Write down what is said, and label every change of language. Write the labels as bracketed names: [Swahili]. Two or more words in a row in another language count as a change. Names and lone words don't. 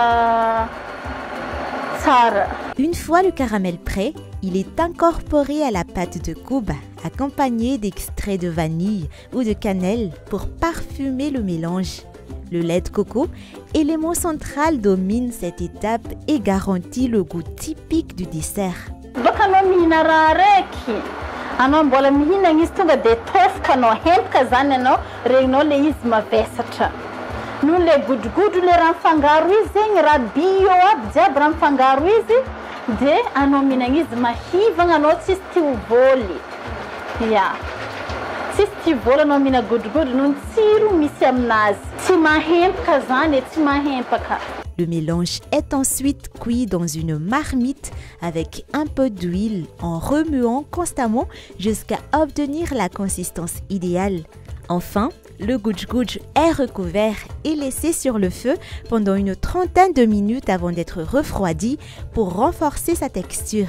[French] Une fois le caramel prêt, il est incorporé à la pâte de kuba, accompagné d'extrait de vanille ou de cannelle pour parfumer le mélange. Le lait de coco, élément central, domine cette étape et garantit le goût typique du dessert. [Malagasy] Anao mbola mihinagna izy tonga de tofaka anao hempaka zany anao regninao le izy mavesatra. Noho le gudj-gudj le raha mifangaro izy zegny raha bio aby jiaby raha mifangaro izy de anao mihinagna izy mahivagna anao tsisy tia hovoly. Ya. Tsisy tia voly anao mihina gudj-gudj noho ny tsiro misy aminazy. Tsy mahempaka zany e, tsy mahempaka. [French] Le mélange est ensuite cuit dans une marmite avec un peu d'huile en remuant constamment jusqu'à obtenir la consistance idéale. Enfin, le gudj-gudj est recouvert et laissé sur le feu pendant une trentaine de minutes avant d'être refroidi pour renforcer sa texture.